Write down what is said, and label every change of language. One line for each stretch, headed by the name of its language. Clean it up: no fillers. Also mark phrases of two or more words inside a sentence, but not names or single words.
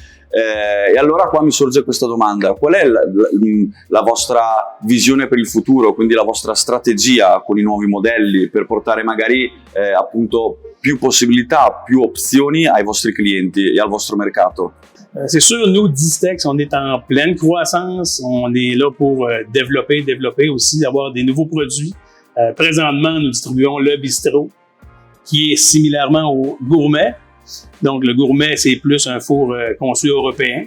Italian: E allora qua mi sorge questa domanda: qual è la vostra visione per il futuro, quindi la vostra strategia con i nuovi modelli per portare magari appunto più possibilità, più opzioni ai vostri clienti e al vostro mercato?
French: C'est sûr, nous, Distex, on est en pleine croissance. On est là pour développer aussi, avoir des nouveaux produits. Présentement, nous distribuons le Bistrot, qui est similairement au Gourmet. Donc, le Gourmet, c'est plus un four conçu européen.